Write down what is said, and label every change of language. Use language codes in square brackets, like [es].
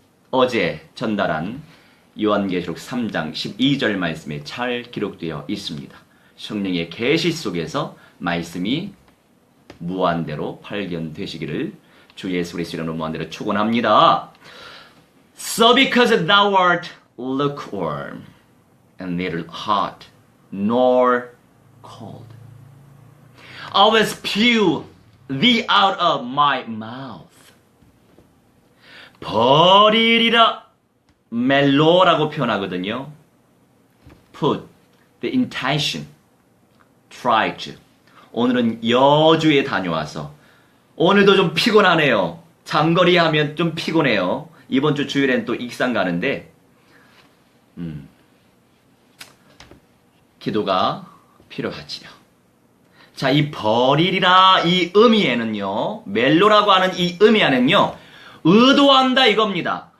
[ko] 어제 전달한 요한계시록 3장 12절 말씀에 잘 기록되어 있습니다. 성령의 계시 속에서 말씀이 무한대로 발견되시기를 주 예수 그리스도의 이름으로 무한대로 축원합니다. [en] So because thou art lukewarm and neither hot nor cold, I will spew thee out of my mouth. [ko] 버리리라. 멜로라고 표현하거든요. [en] Put the intention, try to. [ko] 오늘은 여주에 다녀와서 오늘도 좀 피곤하네요. 장거리 하면 좀 피곤해요. 이번 주 주일엔 또 익산 가는데 기도가 필요하지요. 자, 이 버리리라 이 의미에는요, 멜로라고 하는 이 의미에는요, 의도한다 이겁니다.